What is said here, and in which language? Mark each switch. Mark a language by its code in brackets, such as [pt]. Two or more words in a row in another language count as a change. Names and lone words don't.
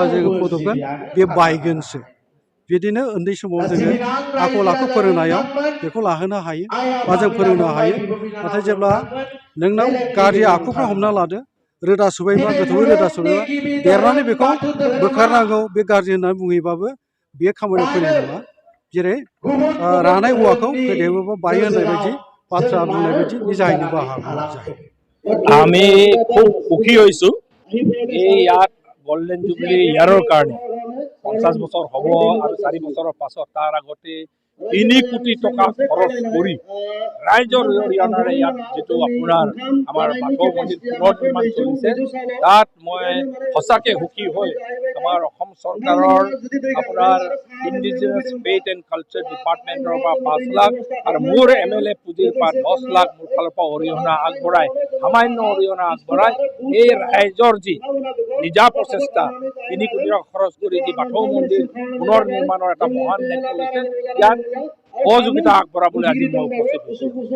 [brx] जोङो फदबगोन बे बायगोनसो बिदिनो उन्दै समाव जोङो आखल आखु फोरोंनायाव बेखौ लाहोनो हायो बा जों फोरोंनो हायो नाथाय जेब्ला नोंनाव गाज्रि आखुफ्रा हमना लादो रोदा सुबायबा गोथौयै रोदा सुबायबा देरनानै बेखौ बोखारनांगौ बे गाज्रि होननानै बुङैबाबो बेयो खामानियाव फैनाय नङा जेरै रानाय औवाखौ फेदेरोबा बायो होननाय बायदि बाथ्रा बुंनाय बायदि बे जाहैनोबो हागौ [as] আমি খুব সুখী হৈছোঁ এই ইয়াত [en] golden jubilee year [as] কাৰণে 50 বছৰ হ'ব আৰু 4 বছৰৰ পাছত তাৰ আগতে 3 কোটি টকা খৰচ কৰি ৰাইজৰ অৰিহণাৰে ইয়াত যিটো আপোনাৰ আমাৰ বাথৌ মন্দিৰ পুনৰ নিৰ্মাণ চলিছে তাত মই সঁচাকৈ সুখী হৈ আমাৰ অসম চৰকাৰৰ আপোনাৰ ইণ্ডিজিনাছ ফেইথ এণ্ড কালচাৰ ডিপাৰ্টমেণ্টৰ পৰা 5 লাখ আৰু মোৰ MLA পুঁজিৰ পৰা 10 লাখ মোৰ ফালৰ পৰা অৰিহণা আগবঢ়াই সামান্য অৰিহণা আগবঢ়াই এই ৰাইজৰ যি নিজা প্ৰচেষ্টা 3 কোটি টকা খৰচ কৰি যি বাথৌ মন্দিৰ পুনৰ নিৰ্মাণৰ এটা মহান দায়িত্ব লৈছে ইয়াত সহযোগিতা আগবঢ়াবলৈ আজি মই উপস্থিত হৈছোঁ